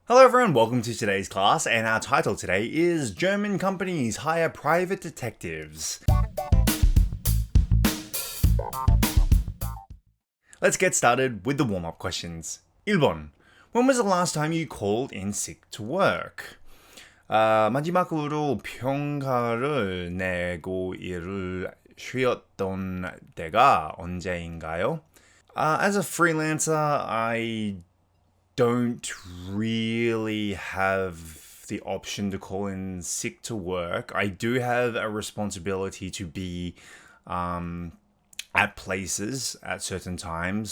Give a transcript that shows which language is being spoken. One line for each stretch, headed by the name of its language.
English: Hello everyone, welcome to today's class, and our title today is German Companies Hire Private Detectives. Let's get started with the warm-up questions.
Korean: 1번.
English: When was the last time you called in sick to work?
Korean: 마지막으로 평가를 내고 일을 쉬었던 때가 언제인가요?
English: As a freelancer, I don't really have the option to call in sick to work. I do have a responsibility to be at places at certain times.